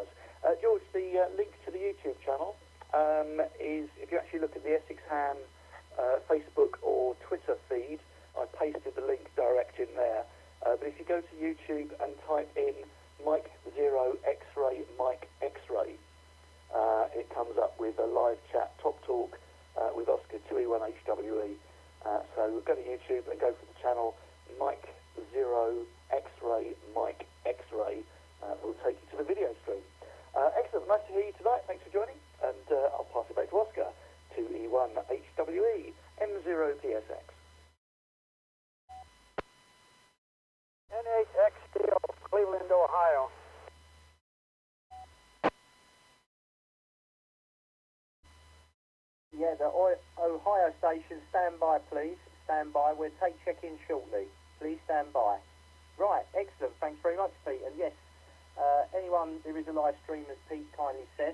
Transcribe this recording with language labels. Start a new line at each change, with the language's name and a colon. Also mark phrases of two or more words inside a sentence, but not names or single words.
English: George, the link to the YouTube channel is, if you actually look at the Essex Ham Facebook or Twitter feed, I pasted the link direct in there. But if you go to YouTube and type in Mike 0 X-Ray Mike X-Ray, it comes up with a live chat, Top Talk, with Oscar 2E1HWE. So go to YouTube and go for the channel Mike 0 X-Ray, Mike X-Ray. Will take you to the video stream. Excellent, nice to hear you tonight. Thanks for joining, and I'll pass it back to Oscar. 2E1HWE, M0PSX. NHXDO, Cleveland, Ohio. Yeah, the Ohio station, stand by please, stand by. We'll take check-in shortly. Please stand by. Right, excellent, thanks very much, Pete. And yes, anyone, there is a live stream, as Pete kindly said.